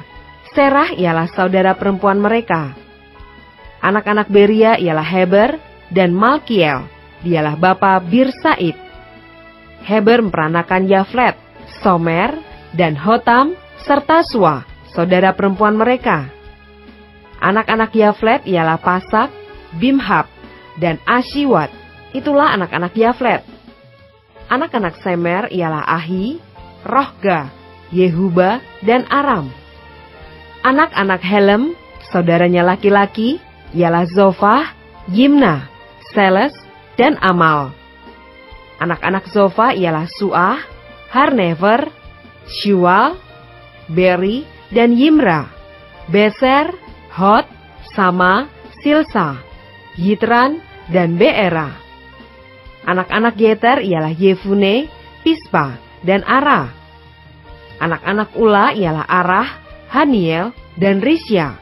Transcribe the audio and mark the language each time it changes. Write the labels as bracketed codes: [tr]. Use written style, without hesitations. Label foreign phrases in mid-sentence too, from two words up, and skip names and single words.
[id] Serah ialah saudara perempuan mereka. Anak-anak Beria ialah Heber dan Malkiel, dialah bapa Bir-Said. Heber memperanakan Yaflet, Somer, dan Hotam, serta Sua, saudara perempuan mereka. Anak-anak Yaflet ialah Pasak, Bimhab, dan Ashiwat. Itulah anak-anak Yaflet. Anak-anak Semer ialah Ahi, Rohga, Yehuba, dan Aram. Anak-anak Helem, saudaranya laki-laki, ialah Zofah, Yimna, Seles, dan Amal. Anak-anak Zofa ialah Suah, Harnefer, Shual, Beri, dan Yimra, Beser, Hot, Sama, Silsa, Yitran, dan Beera. Anak-anak Yeter ialah Yefune, Pispa, dan Ara. Anak-anak Ula ialah Arah, Haniel, dan Risya.